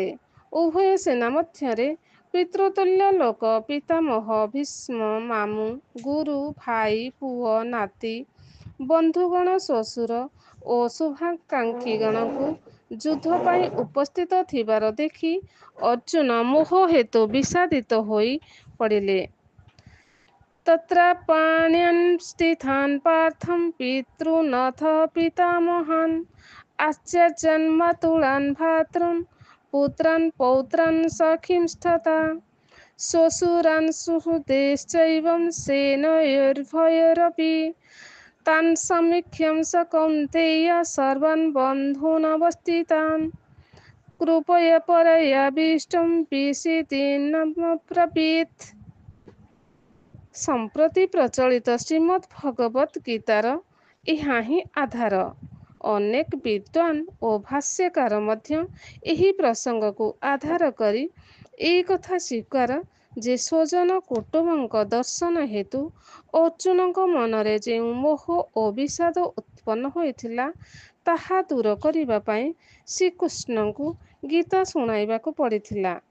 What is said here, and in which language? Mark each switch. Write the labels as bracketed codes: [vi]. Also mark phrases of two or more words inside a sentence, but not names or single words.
[or] ଉଭୟ ସେନା ମଧ୍ୟରେ ପିତୃତୁଲ୍ୟ ଲୋକ ପିତାମହ ଭୀଷ୍ମ ମାମୁଁ ଗୁରୁ ଭାଇ ପୁଅ ନାତି ବନ୍ଧୁଗଣ ଶ୍ୱଶୁର ଓ ଶୁଭାକାଙ୍କ୍ଷୀଗଣଙ୍କୁ ଯୁଦ୍ଧ ପାଇଁ ଉପସ୍ଥିତ ଥିବାର ଦେଖି ଅର୍ଜୁନ ମୋହ ହେତୁ ବିଷାଦିତ ହୋଇ ପଡ଼ିଲେ। [sa] ତତ୍ରାପାଣ୍ୟାନ୍ ସ୍ଥିତାନ୍ ପାର୍ଥଂ ପିତॄନଥ ପିତାମହାନ୍ ଆଚାର୍ଯ୍ୟାନ୍ ମାତୁଳାନ୍ ଭ୍ରାତॄନ୍ ପୁତ୍ରାନ୍ ପୌତ୍ରାन् ସଖୀंस्तथा ଶ୍ୱଶୁରାन् सुहृदश्चैवं सेनयोरुभयोरपि तान् समीक्ष्य स कौन्तेय सर्वान् बन्धूनवस्थितान् कृपया परयाविष्टं विषीदन्नब्रवीत्। [or] ସମ୍ପ୍ରତି ପ୍ରଚଳିତ ଶ୍ରୀମଦ୍ ଭଗବତ୍ ଗୀତାର ଏହା ହିଁ ଆଧାର। ଅନେକ ବିଦ୍ୱାନ ଓ ଭାଷ୍ୟକାର ମଧ୍ୟ ଏହି ପ୍ରସଙ୍ଗକୁ ଆଧାର କରି ଏହି କଥା ସ୍ୱୀକାର ଯେ ସ୍ୱଜନ କୁଟୁମ୍ବଙ୍କ ଦର୍ଶନ ହେତୁ ଅର୍ଜୁନଙ୍କ ମନରେ ଯେଉଁ ମୋହ ଓ ବିଷାଦ ଉତ୍ପନ୍ନ ହୋଇଥିଲା ତାହା ଦୂର କରିବା ପାଇଁ ଶ୍ରୀକୃଷ୍ଣଙ୍କୁ ଗୀତା ଶୁଣାଇବାକୁ ପଡ଼ିଥିଲା।